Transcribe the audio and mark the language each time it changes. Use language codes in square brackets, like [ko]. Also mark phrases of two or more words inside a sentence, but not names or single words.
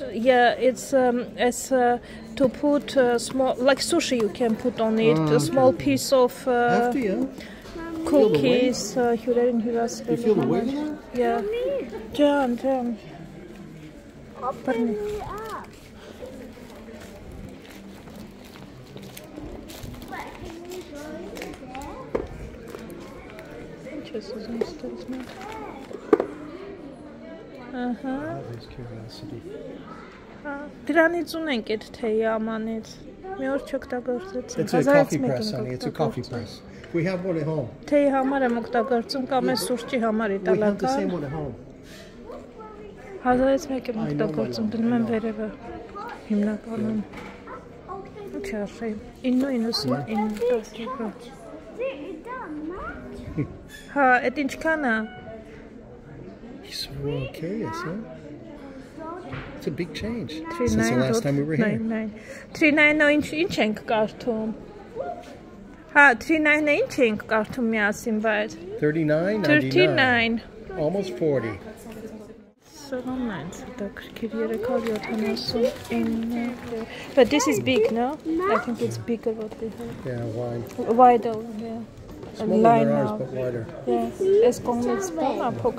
[en] Yeah, it's to put small, like sushi. You can put on it a small piece of. Hefty, yeah. Cookies, you feel the weight of that? Yeah. John. Open it up. [hy] Ինչ ես ուզում ստեղծել։ Ահա։ Դրանից ունենք այդ թեյի ամանից։ Մի օր չօգտագործեցինք։ [en] It's a coffee press, honey. It's a coffee press. We have one at home. [hy] Թեյի համար եմ օգտագործում կամ է սուրճի համար [en] We have the [hy] իտալական։ [en] same one at home. [hy] 1000-ից մեկ եմ օգտագործում, դնում եմ վերևը։ Հիմնականում։ Ինչ արժի։ 9.99 Հա, այդ ինչքան է։ [en] He's so curious, huh? It's a big change since the last time we were here. [hy] 399 ինչ ենք կարդում։ Հա, 399 ինչ ենք կարդում միասին, բայց [en] 39.99. Almost 40. But this is big, no? I think it's bigger what we have. Yeah, wide. Wider, yeah. Smaller than ours, but wider. Yeah. It's nice though.